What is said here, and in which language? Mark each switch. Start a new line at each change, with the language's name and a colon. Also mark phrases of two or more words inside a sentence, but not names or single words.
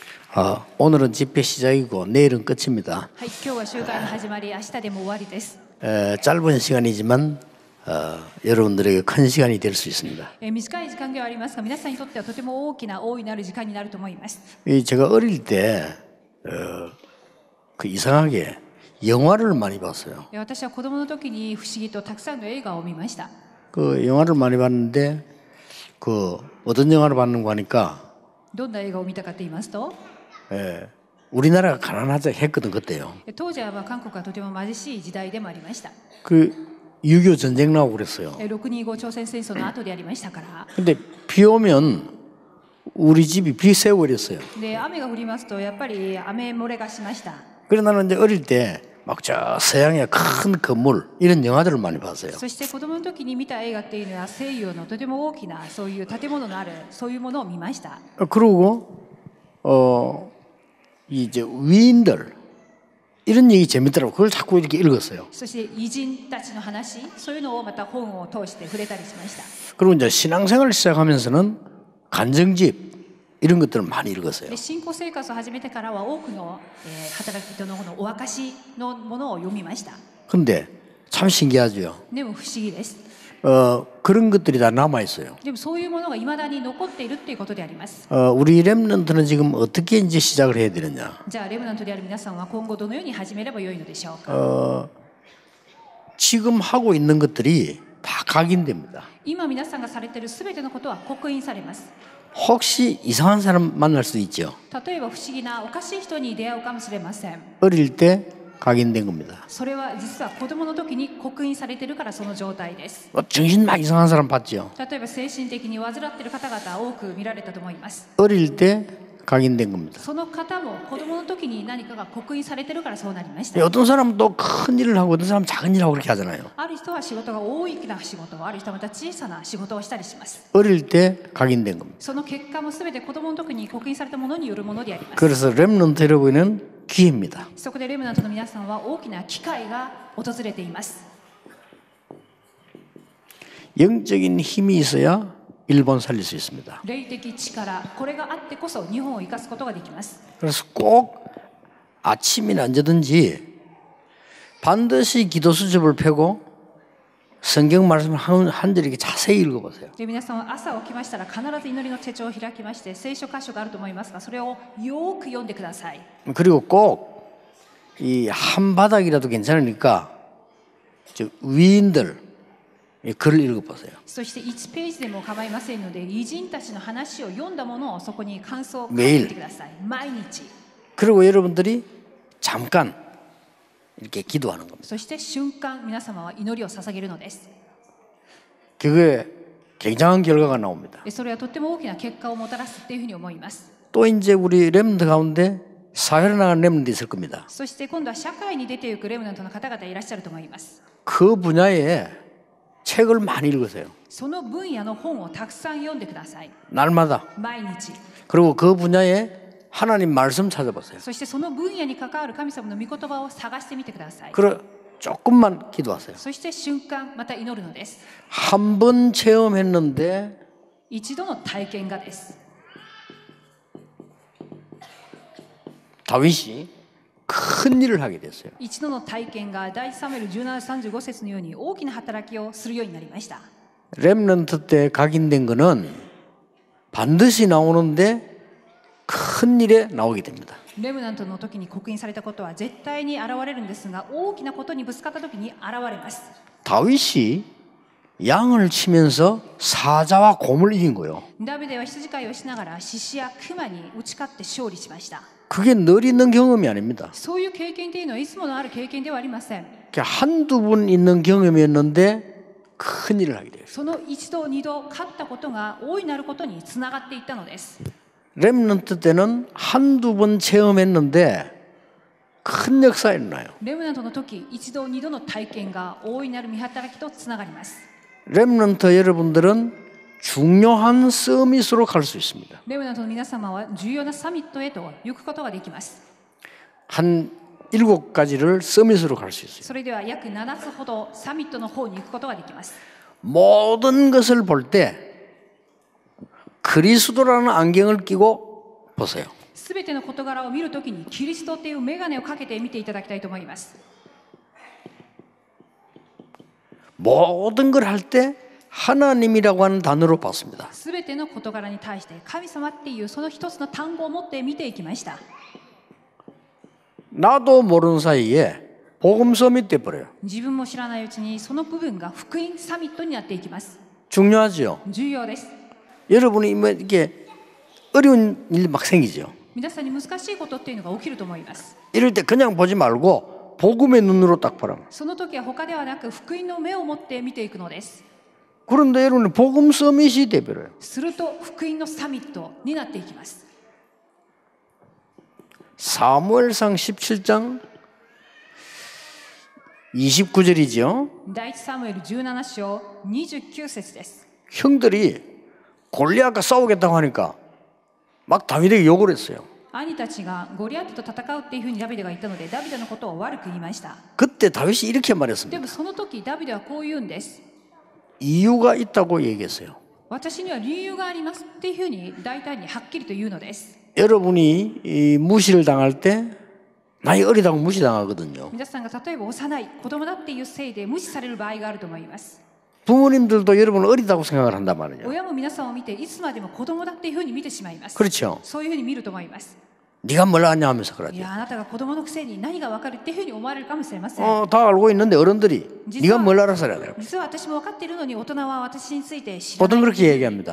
Korean: 오늘은 집회 시작이고 내일은 끝입니다.
Japanese: はい、今日は集会の始まり、明日でも終わりです。
Korean: 짧은 시간이지만 여러분들에게 큰 시간이 될 수 있습니다.
Japanese: 短い時間ではありますが、皆さんにとってはとても大きな大いなる時間になると思います。
Korean: 제가 어릴 때 이상하게 영화를 많이 봤어요.
Japanese: 私は子供の時に不思議とたくさんの映画を見ました。
Korean: 그 영화를 많이 봤는데 어떤 영화를 봤는가 하니까
Japanese: どんな映画を見たかと言いますと、
Korean: 우리나라가 가난하자 했거든 그때요.
Japanese: 当時は韓国はとても貧しい時代でもありました。
Korean: 6.25 전쟁 나오고 그랬어요.
Japanese: 625 朝鮮戦争の後でありましたから。
Korean: 근데 비 오면 우리 집이 비 새고 이랬어요.
Japanese: で、雨が降りますとやっぱり雨漏れがしました。
Korean: 그래 나는 이제 어릴 때 막 저 서양의 큰 건물 이런 영화들을 많이 봤어요.
Japanese: そして子供の時に見た映画っていうのは西洋のとても大きなそういう建物のあるそういうものを見ました。
Korean: 그리고 이제 위인들 이런 얘기 재밌더라고. 그걸 자꾸 이렇게 읽었어요.
Japanese: そして偉人たちの話、そういうのをまた本を通して触れたりしました。
Korean: 그리고 이제 신앙생활을 시작하면서는 간증집 이런 것들을 많이 읽었어요.
Japanese: で、信仰生活を始めてからは多くの、働き人のお証のものを読みました。
Korean: 근데 참 신기하죠.
Japanese: でも不思議です。
Korean: 그런 것들이 다 남아 있어요.
Japanese: でもそういうものが未だに残っているっていうことであります。
Korean: 우리 렘넌트는 지금 어떻게 이제 시작을 해야 되느냐?
Japanese: じゃあレムナントである皆さんは今後どのように始めればよいのでしょうか。
Korean: 지금 하고 있는 것들이 다 각인됩니다.
Japanese: 今皆さんがされているすべてのことは刻印されます。
Korean: 혹시 이상한 사람 만날 수도 있죠.
Japanese: 例えば不思議なおかしい人に出会うかもしれません。
Korean: 어릴 때 각인된 겁니다.
Japanese: それは実は子供の時に刻印されているからその状態です。
Korean: 정신 막 이상한 사람 봤죠.
Japanese: 例えば精神的に患っている方々多く見られたと思います。
Korean: 어릴 때 각인된 겁니다.
Japanese: その方も子供の時に何かが刻印されているからそうなりました。
Korean: 어떤 사람은 또 큰 일을 하고 어떤 사람은 작은 일을 하고 그렇게 하잖아요.
Japanese: ある人は仕事が大きな仕事を、ある人はまた小さな仕事をしたりします。
Korean: 어릴 때 각인된 겁니다.
Japanese: その結果もすべて子供の時に刻印されたものによるものであります。
Korean: 그래서 렘넌트 여러분은 기회입니다.
Japanese: そこでレムナントの皆さんは大きな機会が訪れています。
Korean: 영적인 힘이 있어야 일본 살릴 수 있습니다.
Japanese: 霊的力、これがあってこそ日本を生かすことができます。
Korean: 그래서 꼭 아침이나 언제든지 반드시 기도 수첩을 펴고 성경 말씀을 한 절 이렇게 자세히 읽어보세요.
Japanese: で、皆さんは朝起きましたら必ず祈りの手帳を開きまして聖書箇所があると思いますが、それをよく読んでください。
Korean: 그리고 꼭 이 한 바닥이라도 괜찮으니까 저 위인들 이 글을 읽어보세요.
Japanese: そして1ページでも構いませんので、偉人たちの話を読んだものをそこに感想を書いてみてください。毎日。
Korean: 그리고 여러분들이 잠깐 이렇게 기도하는 겁니다.
Japanese: そして瞬間皆様は祈りを捧げるのです。
Korean: 그게 굉장한 결과가 나옵니다.
Japanese: それはとっても大きな結果をもたらすっていうふうに思います。
Korean: 또 이제 우리 렘넌트 가운데 사회로 나가는 렘넌트 있을 겁니다.
Japanese: そして今度は社会に出ていくレムナントの方々いらっしゃると思います。
Korean: 그 분야에 책을 많이 읽으세요.
Japanese: その分野の本をたくさん読んでください。
Korean: 날마다.
Japanese: 毎日。
Korean: 그리고 그 분야에 하나님 말씀 찾아보세요.
Japanese: そしてその分野に関わる神様の御言葉を探してみてください。
Korean: 그리고 조금만 기도하세요.
Japanese: そして瞬間また祈るのです。
Korean: 한 번 체험했는데
Japanese: 一度の体験がです。
Korean: 다윗이 큰 일을 하게 됐어요.
Japanese: 一度の体験が第サムエル17:35節のように大きな働きをするようになりました。
Korean: 렘넌트 때 각인된 거는 반드시 나오는데 큰 일에 나오게 됩니다.
Japanese: レムナントの時に刻印されたことは絶対に現れるんですが、大きなことにぶつかった時に現れます。
Korean: 다윗이 양을 치면서 사자와 곰을 이긴 거예요.
Japanese: ダビデは羊飼いをしながら獅子や熊に打ち勝って勝利しました。
Korean: 그게 늘 있는 경험이 아닙니다.
Japanese: そういう経験というのはいつものある経験ではありません。
Korean: 한두 번 있는 경험이었는데 큰 일을 하게 돼요.
Japanese: その一度二度勝ったことが大いなることにつながっていったのです。
Korean: 렘넌트 때는 한두 번 체험했는데 큰 역사가 일어나요.
Japanese: レムナントの時、一度二度の体験が大いなる見働きとつながります。
Korean: 렘넌트 여러분들은 중요한 서밋으로 갈 수 있습니다.
Japanese: レムナントの皆様は重要なサミットへと行くことができます。
Korean: 한 7가지를 서밋으로 갈 수 있어요.
Japanese: それでは約7つほどサミットの方に行くことができます。
Korean: 모든 것을 볼 때 그리스도라는 안경을 끼고 보세요.
Japanese: すべての事柄を見るときにキリストという眼鏡をかけて見ていただきたいと思います。
Korean: 모든 걸 할 때 하나님이라고 하는 단어로 봤습니다.
Japanese: すべての事柄に対して神様っていうその一つの単語を持って見ていきました。
Korean: 나도 모르는 사이에 복음 서밋 돼 버려요.
Japanese: 自分も知らないうちにその部分が福音サミットになっていきます。
Korean: 중요하죠.
Japanese: 重要です。
Korean: 여러분이 뭐 이게 어려운 일 막 생기죠.
Japanese: 皆さんに難しいことっていうのが起きると思います。
Korean: 이럴 때 그냥 보지 말고 복음의 눈으로 딱 보라.
Japanese: その時は他ではなく福音の目を持って見ていくのです。
Korean: 그런데 여러분은 복음 서밋이 돼 버려요.
Japanese: すると福音のサミットになっていきます。
Korean: 사무엘상 17장 29절이죠.
Japanese: 第一サムエル17章29節です。
Korean: 형들이 골리앗과 싸우겠다고 하니까 막 다윗에게 욕을 했어요.
Japanese: 兄たちがゴリアテと戦うっていうふうにダビデが言ったのでダビデのことを悪く言いました。
Korean: 그때 다윗이 이렇게
Japanese: で
Korean: 말했습니다.
Japanese: もその時ダビデはこう言うんです。
Korean: 이유가 있다고 얘기했어요.
Japanese: 私には理由がありますっていうふうに大胆にはっきりと言うのです。
Korean: 여러분이 이 무시를 당할 때 나이 어리다고 무시당하거든요.
Japanese: 皆さんが例えば幼い子供だっていうせいで無視される場合があると思います。
Korean: 부모님들도 여러분을 어리다고 생각을 한단 말이에요.
Japanese: 親も皆さんを見ていつまでも子供だっていうふうに見てしまいます。
Korean: 그렇죠.
Japanese: そういうふうに見ると思います。
Korean: 네가 뭘 아냐 하면서
Japanese: い
Korean: 그러죠.
Japanese: やあなたが子供のくせに何がわかるっていうふうに思われるかもしれません。
Korean: 다 알고 있는데 어른들이 네가 뭘 알아서 그래야 돼요.
Japanese: 実は私も分かっているのに大人は私について知ら
Korean: 보통
Japanese: ない。
Korean: 그렇게 얘기합니다.